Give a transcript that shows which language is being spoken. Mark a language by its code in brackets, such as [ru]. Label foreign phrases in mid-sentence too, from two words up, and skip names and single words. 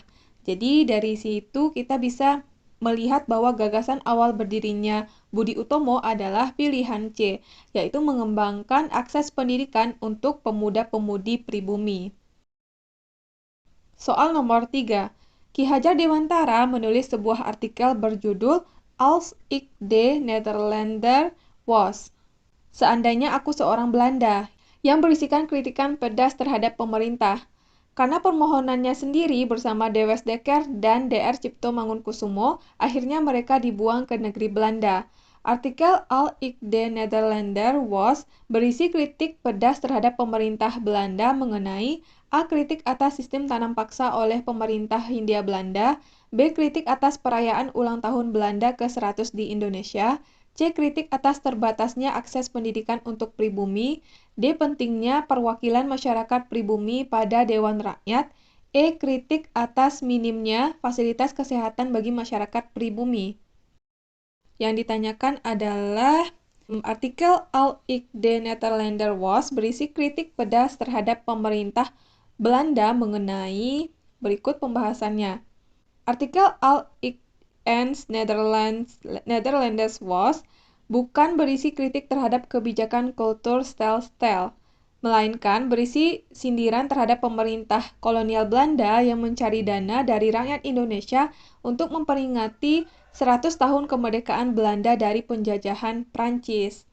[id] Jadi dari situ kita bisa melihat bahwa gagasan awal berdirinya Budi Utomo adalah pilihan C, yaitu mengembangkan akses pendidikan untuk pemuda-pemudi pribumi. Soal nomor 3. Ki Hajar Dewantara menulis sebuah artikel berjudul Als ik de Nederlander was, seandainya aku seorang Belanda, yang berisikan kritikan pedas terhadap pemerintah. Karena permohonannya sendiri bersama Dewes Dekker dan Dr. Cipto Mangunkusumo, akhirnya mereka dibuang ke negeri Belanda. Artikel Al ik de Nederlander was berisi kritik pedas terhadap pemerintah Belanda mengenai A. Kritik atas sistem tanam paksa oleh pemerintah Hindia Belanda, B. Kritik atas perayaan ulang tahun Belanda ke-100 di Indonesia, C. Kritik atas terbatasnya akses pendidikan untuk pribumi, D. Pentingnya perwakilan masyarakat pribumi pada Dewan Rakyat, E. Kritik atas minimnya fasilitas kesehatan bagi masyarakat pribumi. Yang ditanyakan adalah artikel Al ik de Nederlander was berisi kritik pedas terhadap pemerintah Belanda mengenai berikut pembahasannya. Artikel Al ik ens Nederlanders was bukan berisi kritik terhadap kebijakan kultur stijl-stijl. melainkan berisi sindiran terhadap pemerintah kolonial Belanda yang mencari dana dari rakyat Indonesia untuk memperingati 100 tahun kemerdekaan Belanda dari penjajahan Prancis.